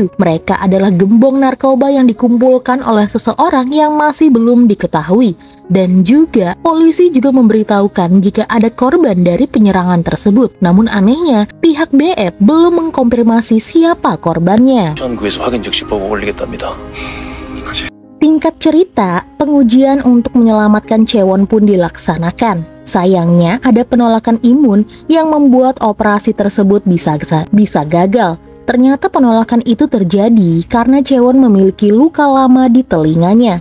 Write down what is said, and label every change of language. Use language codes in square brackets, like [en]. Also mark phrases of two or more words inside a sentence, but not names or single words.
[id] Mereka adalah gembong narkoba yang dikumpulkan oleh seseorang yang masih belum diketahui. Dan juga polisi juga memberitahukan jika ada korban dari penyerangan tersebut. Namun anehnya pihak BF belum mengkonfirmasi siapa korbannya. [ko] 구에서 확인 즉시 보고 올리겠답니다. [id] Singkat cerita, pengujian untuk menyelamatkan Chaewon pun dilaksanakan. Sayangnya ada penolakan imun yang membuat operasi tersebut bisa gagal. Ternyata penolakan itu terjadi karena Chaewon memiliki luka lama di telinganya.